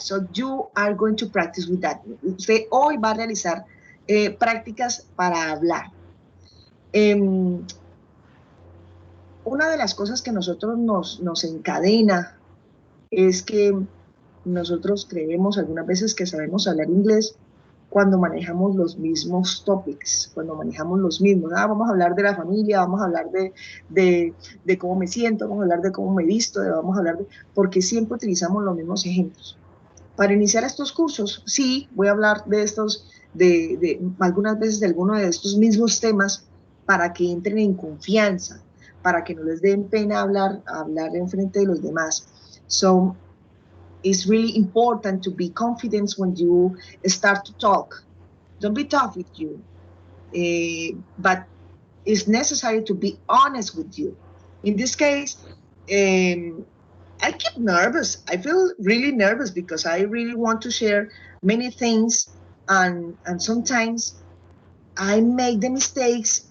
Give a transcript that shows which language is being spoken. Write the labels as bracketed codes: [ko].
[en] So you are going to practice with that. [es] Usted hoy va a realizar prácticas para hablar. Una de las cosas que nosotros nos encadena es que nosotros creemos algunas veces que sabemos hablar inglés cuando manejamos los mismos topics, cuando manejamos los mismos. Vamos a hablar de la familia, vamos a hablar de cómo me siento, vamos a hablar de cómo me visto, vamos a hablar porque siempre utilizamos los mismos ejemplos. Para iniciar estos cursos, sí, voy a hablar de estos, de algunas veces de alguno de estos mismos temas para que entren en confianza, para que no les den pena hablar en frente de los demás. [en] So, it's really important to be confident when you start to talk. Don't be tough with you, but it's necessary to be honest with you. In this case, I get nervous. I feel really nervous because I really want to share many things, and sometimes I make the mistakes.